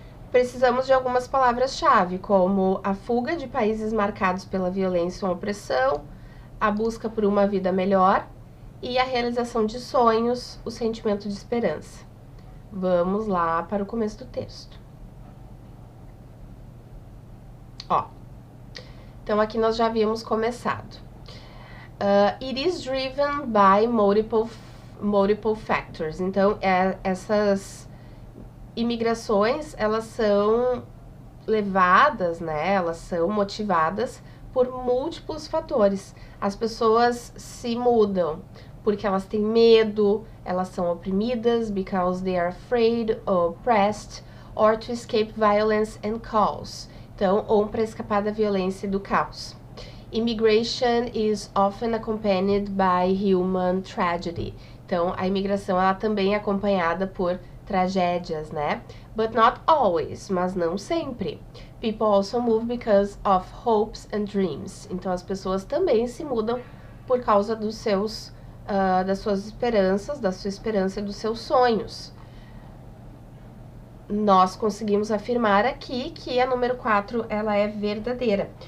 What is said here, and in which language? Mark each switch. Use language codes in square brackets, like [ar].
[pt] Precisamos de algumas palavras-chave, como a fuga de países marcados pela violência ou opressão, a busca por uma vida melhor e a realização de sonhos, o sentimento de esperança. Vamos lá para o começo do texto. Ó, então aqui nós já havíamos começado. [en] It is driven by multiple factors. [pt] Então, essas imigrações, elas são levadas, né? Elas são motivadas por múltiplos fatores. As pessoas se mudam porque elas têm medo, elas são oprimidas, [en] because they are afraid or oppressed, or to escape violence and chaos. [pt] Então, ou para escapar da violência e do caos. [en] Immigration is often accompanied by human tragedy. [pt] Então, a imigração, ela também é acompanhada por tragédias, né? [en] But not always, [pt] mas não sempre. [en] People also move because of hopes and dreams. [pt] Então, as pessoas também se mudam por causa dos seus, das suas esperanças, da sua esperança e dos seus sonhos. Nós conseguimos afirmar aqui que a número 4, ela é verdadeira.